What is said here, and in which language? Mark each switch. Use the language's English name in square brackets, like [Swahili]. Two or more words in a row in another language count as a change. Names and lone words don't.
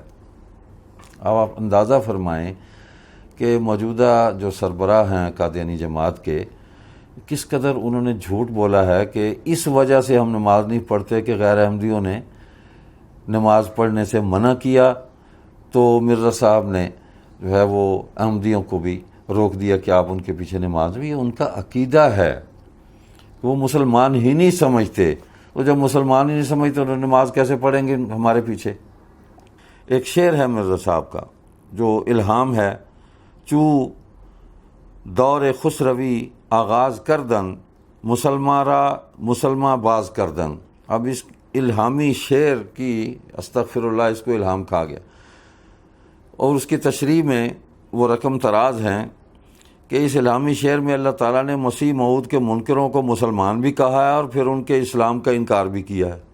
[Urdu] اب آپ اندازہ فرمائیں کہ موجودہ جو سربراہ ہیں قادیانی جماعت کے کس قدر انہوں نے جھوٹ بولا ہے کہ اس وجہ سے ہم نماز نہیں پڑھتے کہ غیر احمدیوں نے نماز پڑھنے سے منع کیا، تو مرزا صاحب نے جو ہے وہ احمدیوں کو بھی روک دیا کہ آپ ان کے پیچھے نماز بھی۔ ان کا عقیدہ ہے، وہ مسلمان ہی نہیں سمجھتے، تو جب مسلمان ہی نہیں سمجھتے تو نماز کیسے پڑھیں گے ہمارے پیچھے؟ ایک شعر ہے مرزا صاحب کا جو الہام ہے، [Persian] چو دور خسروی آغاز کردن مسلمان را مسلمان باز کردن۔ [Urdu] اب اس الہامی شعر کی [Arabic] استغفر اللہ [Urdu] اس کو الہام کہا گیا، اور اس کی تشریح میں وہ رقم تراز ہیں کہ اس الہامی شعر میں اللہ تعالیٰ نے مسیح موعود کے منکروں کو مسلمان بھی کہا ہے اور پھر ان کے اسلام کا انکار بھی کیا ہے۔